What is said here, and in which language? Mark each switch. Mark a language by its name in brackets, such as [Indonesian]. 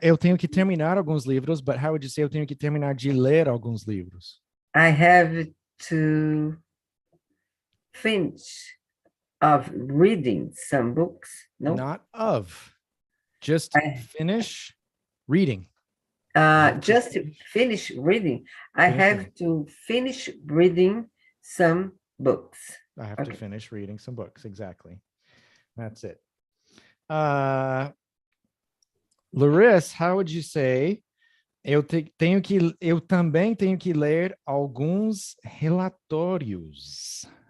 [Portuguese] eu tenho que terminar alguns livros, [English] but how would you say [Portuguese] eu tenho que terminar de ler alguns livros? [English] I have to finish of reading some books. No, Not of. Just finish reading. Just to finish reading. I have to finish reading some books. I have to finish reading some books. Exactly. That's it. Larissa, how would you say [Portuguese] eu também tenho que ler alguns relatórios?